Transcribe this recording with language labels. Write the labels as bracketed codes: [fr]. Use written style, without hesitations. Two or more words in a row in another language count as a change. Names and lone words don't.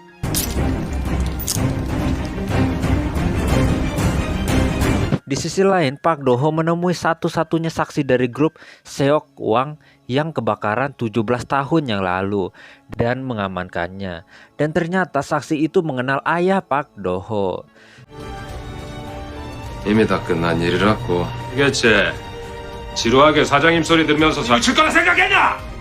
[id] Di sisi lain, Park Do-ho menemui satu-satunya saksi dari grup Seok Wang yang kebakaran 17 tahun yang lalu dan mengamankannya. Dan ternyata saksi itu mengenal ayah Park Do-ho. [ko] 이미 다 끝난 일이라고. 그겠지. 지루하게 사장님 소리 들으면서 칠 거라 생각했냐?